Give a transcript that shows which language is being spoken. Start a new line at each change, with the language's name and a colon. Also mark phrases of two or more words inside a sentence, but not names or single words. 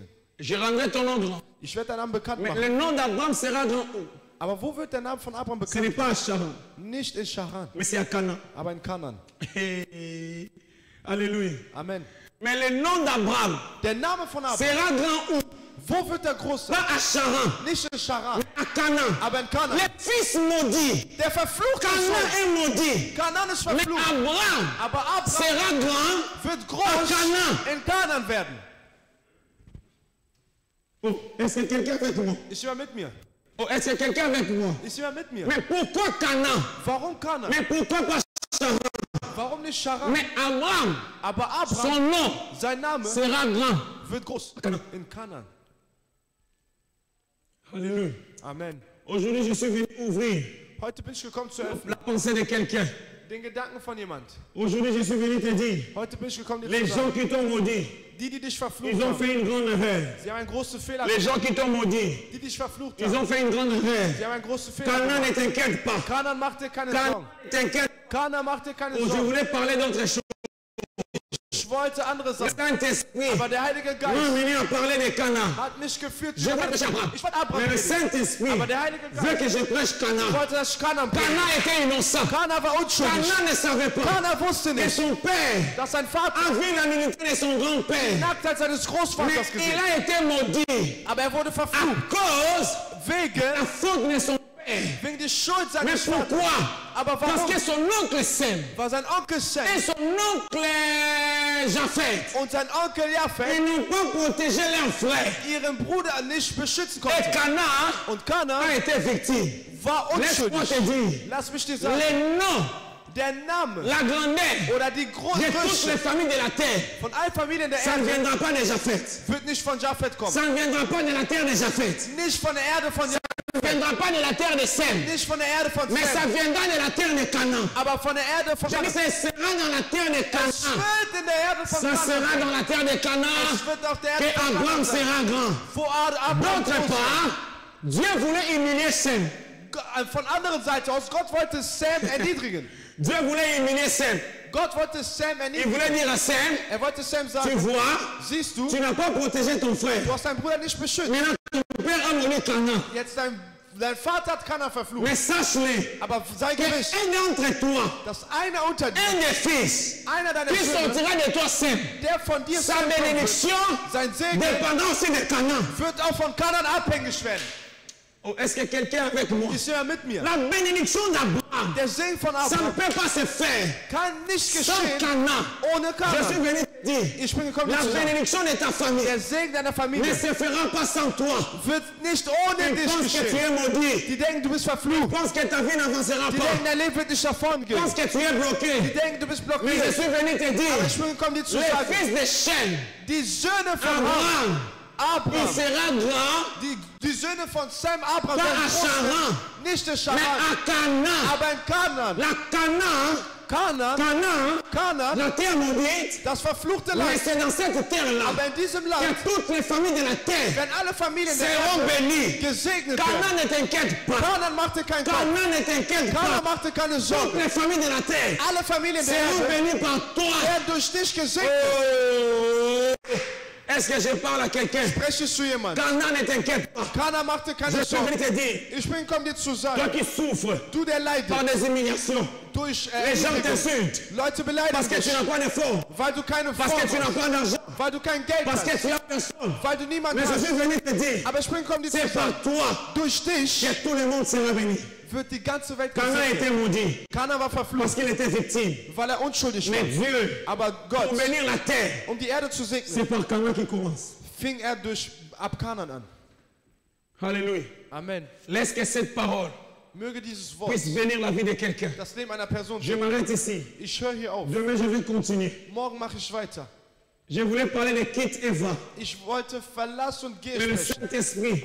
French: Je rendrai ton nom grand.
German: Ich werde deinen Namen bekannt
French: Mais
German: machen.
French: le nom d'Abraham sera grand où?
German: Aber wo wird der Name von Abraham
French: Ce n'est
German: bekannt?
French: pas à Charan,
German: Nicht in Charan,
French: mais c'est à Canaan.
German: aber in Kanaan.
French: Alléluia.
German: Amen.
French: Mais le nom d'Abraham
German: Der Name von Abraham,
French: sera grand où?
German: wo wird er groß sein?
French: Pas à Charan,
German: Nicht in Charan,
French: à Canaan.
German: aber in Kanaan.
French: Les fils maudits.
German: Der verfluchte
French: Canaan
German: Sohn.
French: est maudit.
German: Kanaan ist
French: Mais
German: verflucht.
French: Abraham
German: Aber Abraham
French: sera grand.
German: wird groß Kanaan. in Kanaan werden.
French: Oh, est-ce que quelqu'un est avec moi?
German: Ist jemand mit mir?
French: Oh, est-ce que quelqu'un est avec moi?
German: Ist jemand mit mir?
French: Mais pourquoi Canaan?
German: Warum Kanaan?
French: Mais pourquoi pas Charan?
German: Warum nicht Charan?
French: Mais Abraham,
German: Aber Abraham,
French: son nom
German: sein Name
French: sera grand.
German: wird groß. Kanaan. In Kanaan.
French: Alléluia.
German: Amen.
French: Aujourd'hui, je suis venu ouvrir
German: Heute bin ich gekommen zu öffnen.
French: la pensée de quelqu'un.
German: Den Gedanken von jemand.
French: Aujourd'hui, je suis venu te dire,
German: Heute bin ich gekommen, dir
French: les
German: zu sagen,
French: gens qui t'ont maudit,
German: die dich verflucht
French: ils ont
German: haben,
French: fait une grande erreur.
German: sie haben einen großen Fehler
French: Les
German: gemacht.
French: gens qui t'ont maudit,
German: Die dich verflucht
French: ils
German: haben,
French: ont fait une grande erreur.
German: sie haben einen großen Fehler
French: Canaan,
German: gemacht.
French: ne t'inquiète pas.
German: Kanaan, mach dir keine
French: Canaan,
German: Sorgen.
French: ne t'inquiète
German: Kanaan, mach dir keine
French: pas. Je
German: Sorgen.
French: voulais parler d'autre chose.
German: Ich wollte andere
French: Le
German: Sachen.
French: Saint-Esprit
German: Aber der Heilige
French: m'a
German: Geist
French: venu à parler de Canaan.
German: hat mich geführt.
French: Je veux prêcher Abraham.
German: Ich wollte Abraham
French: Mais le
German: predigen.
French: Saint-Esprit
German: Aber der Heilige
French: veut
German: Geist
French: que je prêche Canaan.
German: wollte, dass ich Kanaan predige.
French: Canaan était innocent.
German: Kanaan war unschuldig.
French: Canaan ne savait pas
German: Kanaan wusste
French: que
German: nicht,
French: son père
German: dass sein Vater
French: a vu la nudité de son grand-père.
German: die Nacktheit seines
French: Mais
German: Großvaters
French: il
German: gesehen.
French: a été maudit
German: Aber er wurde
French: à
German: verflucht.
French: cause
German: Wegen,
French: de la faute de son père.
German: wegen der Schuld
French: Mais
German: seines Vaters.
French: pourquoi?
German: Aber
French: Parce
German: warum?
French: que son oncle Sem
German: Weil sein Onkel Sem
French: et son oncle Japheth,
German: und sein Onkel Japheth
French: ils n'ont pas protégé leur frère.
German: ihren Bruder nicht beschützen
French: Et
German: konnten.
French: Canaan
German: Und Kanaan
French: a été victime.
German: war
French: Laisse-moi
German: unschuldig.
French: te dire,
German: Lass mich dir sagen,
French: le nom,
German: der Name
French: la grandeur
German: oder die
French: de toutes les
German: Größe
French: familles de la terre,
German: von allen Familien der
French: ça ne
German: Erde
French: viendra pas de Japheth.
German: wird nicht von Japheth kommen.
French: Ça ne viendra pas de la terre de Japheth.
German: Nicht von der Erde von Japheth.
French: ne viendra pas de la terre de Sem,
German: Nicht von der Erde von
French: mais ça
German: Sem,
French: viendra de la terre de Canaan.
German: aber von der Erde von
French: Je dis,
German: Kanaan.
French: ça sera dans la terre de
German: Es
French: Canaan.
German: wird in der Erde von
French: Ça sera
German: Kanaan.
French: dans la terre de Canaan
German: Es wird auf der
French: que
German: Erde von
French: Abraham
German: Kanaan sein.
French: sera grand.
German: Wo Abraham
French: D'autre
German: groß ist.
French: part, Dieu voulait humilier Sem.
German: Von anderen Seite aus, Gott wollte Sam erniedrigen.
French: Dieu voulait humilier Sem.
German: Gott wollte Sam
French: Il
German: erniedrigen.
French: voulait dire à Sem,
German: Wollte Sam
French: tu
German: sagen,
French: vois,
German: siehst du,
French: tu n'as pas protégé ton frère.
German: du hast deinen Bruder nicht beschützt.
French: Maintenant, ton père a volé Canaan.
German: Jetzt dein Vater hat Kanaan verflucht.
French: Mais sache-le,
German: Aber sei gewiss,
French: qu'un d'entre toi,
German: dass einer unter dir,
French: un des fils,
German: einer deiner
French: qui
German: Söhne,
French: sortira de toi Sem,
German: der von dir
French: sa
German: Sam kommen wird,
French: bénédiction
German: sein Segen
French: dépendant aussi de Canaan.
German: wird auch von Kanaan abhängig werden.
French: Oh, est-ce que quelqu'un est avec moi?
German: Ist jemand mit mir?
French: La bénédiction d'Abraham,
German: Der Segen von
French: ça ne
German: Abraham
French: peut pas se faire
German: kann nicht
French: sans
German: geschehen
French: Canaan.
German: ohne
French: Je suis
German: Kanaan.
French: venu te dire,
German: Ich bin gekommen,
French: la
German: dir zu sagen,
French: bénédiction de ta famille
German: der Segen deiner
French: ne
German: Familie
French: se fera pas sans toi.
German: wird nicht ohne
French: Tu
German: dich
French: penses que tu
German: geschehen.
French: es maudit.
German: Die denken, du bist
French: Tu
German: verflucht.
French: penses que ta vie n'avancera
German: Die
French: pas.
German: denken, dein Leben wird nicht davon
French: Tu
German: gehen.
French: penses que tu es
German: Die
French: bloqué.
German: denken, du bist
French: Mais je
German: blockiert.
French: suis venu te
German: Aber
French: dire,
German: ich bin gekommen, dir zu
French: le
German: sagen,
French: fils de Shem,
German: die Söhne von Abraham,
French: Abraham, il sera grand,
German: die Söhne von Sam, Abraham,
French: pas
German: werden
French: à
German: groß
French: Charan,
German: werden. Nicht in
French: mais
German: Charan,
French: à Canaan.
German: aber in Kanaan.
French: La Canaan,
German: Kanaan,
French: la terre maudite,
German: das verfluchte
French: mais
German: Land.
French: c'est dans cette terre-là
German: Aber in diesem Land
French: que toutes les familles de la terre
German: werden alle Familien der
French: seront
German: Erde
French: bénies.
German: gesegnet
French: Canaan
German: werden.
French: ne t'inquiète pas.
German: Kanaan machte keinen Kopf.
French: Canaan ne t'inquiète
German: Kanaan
French: pas.
German: machte keine
French: Toutes
German: Sorgen.
French: les familles de la terre
German: Alle Familien der
French: seront
German: Erde
French: bénies par toi.
German: werden durch dich gesegnet.
French: Oh. Est-ce que je parle à quelqu'un?
German: Spreche zu jemandem.
French: Canaan ne t'inquiète pas.
German: Kanaan machte
French: Je
German: keine
French: suis venu
German: Sorgen.
French: te dire,
German: Ich bin gekommen, dir zu
French: toi
German: sagen,
French: qui souffres
German: du der leidet
French: par des humiliations,
German: durch
French: les gens
German: Erniedrigung.
French: t'insultent
German: Leute beleidigen
French: parce que
German: dich,
French: tu n'as pas de fonds,
German: weil du keine
French: parce
German: Form
French: que tu n'as
German: hast,
French: pas d'argent,
German: weil du kein Geld
French: parce que
German: hast,
French: tu as personne.
German: weil du niemanden
French: Mais je
German: hast.
French: suis venu te dire,
German: Aber ich bin gekommen, dir zu
French: c'est
German: sagen,
French: par toi
German: durch dich
French: que tout le monde sera béni.
German: wird die ganze Welt
French: Canaan
German: gesegnet.
French: était maudit
German: Kanaan war
French: parce
German: verflucht,
French: qu'il était victime.
German: weil er unschuldig
French: Mais
German: war.
French: Dieu,
German: Aber
French: pour
German: Gott,
French: bénir la terre,
German: um die Erde zu segnen,
French: c'est par Canaan qui commence.
German: fing er ab Kanaan an.
French: Alléluia.
German: Amen.
French: Laisse que cette parole
German: Möge dieses Wort
French: puisse bénir la vie de quelqu'un.
German: das Leben einer Person
French: Je
German: segnen.
French: m'arrête ici.
German: Ich höre hier auf.
French: Demain, je vais continuer.
German: Morgen mache ich weiter.
French: Je voulais parler de quitte et va.
German: Ich wollte Verlass und Geh
French: Mais le
German: sprechen.
French: Saint-Esprit